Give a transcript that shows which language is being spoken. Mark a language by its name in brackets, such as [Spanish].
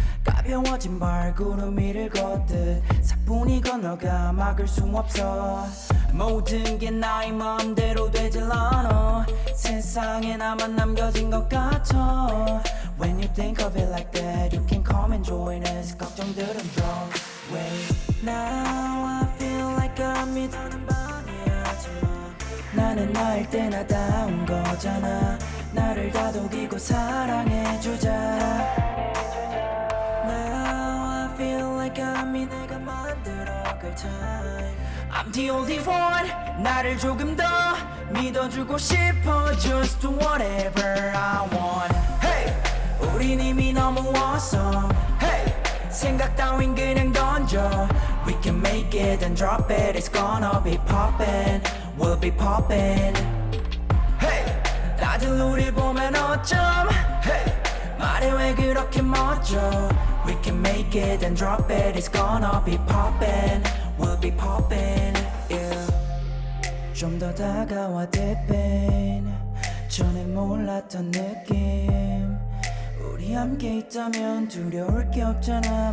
[Korean] 가벼워진 발구름 위를 걷듯 사뿐히 건너가 막을 수 없어. 모든 게 나의 마음대로 되질 않아. 세상에 나만 남겨진 것 같아. [English] When you think of it like that, you can come and join us. [Korean] 걱정들은 [English] drop away. Now I feel like I'm [Korean] 믿어는 방해하지마. 나는 나일 때나 다운 거잖아. 나를 다독이고 사랑해주자. [English] Now I feel like I'm [Korean] 내가 만들어갈 [English] time. I'm the only one. [Korean] 나를 조금 더 믿어주고 싶어. [English] Just do whatever I want. [Korean] Hey, 우린 이미 너무 awesome. Hey, 생각 따윈 그냥 던져. [English] We can make it and drop it. It's gonna be poppin'. We'll be poppin'. [Korean] Hey, 다들 우릴 보면 어쩜 hey. 말해 왜 그렇게 멋져. [English] We can make it and drop it. It's gonna be poppin'. We'll be poppin'. Yeah. [Korean] 좀 더 다가와 dippin'. 전에 몰랐던 느낌. 우리 함께 있다면 두려울 게 없잖아.